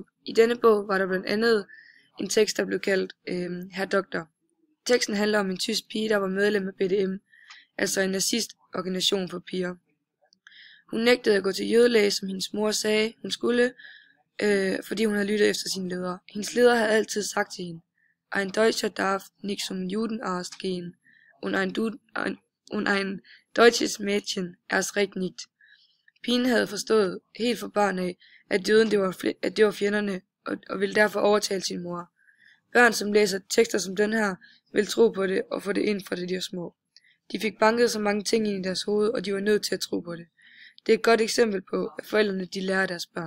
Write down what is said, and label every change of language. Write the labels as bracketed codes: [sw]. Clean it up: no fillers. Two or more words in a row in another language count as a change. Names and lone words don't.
[da] I denne bog var der blandt andet en tekst, der blev kaldt Herr Doktor. Teksten handler om en tysk pige, der var medlem af BDM, altså en nazistorganisation for piger. Hun nægtede at gå til jødelæge, som hendes mor sagde, hun skulle, fordi hun havde lyttet efter sine ledere. Hendes leder havde altid sagt til hende, [de] Ein Deutscher darf nicht zum Judenarzt gehen, und ein deutsches Mädchen erst recht nicht. [da] Pigen havde forstået helt fra barn af, at jøden det var fjenderne, og ville derfor overtale sin mor. Børn, som læser tekster som den her, vil tro på det og få det ind fra det de var små. De fik banket så mange ting ind i deres hoved, og de var nødt til at tro på det. Det er et godt eksempel på, at forældrene de lærer deres børn.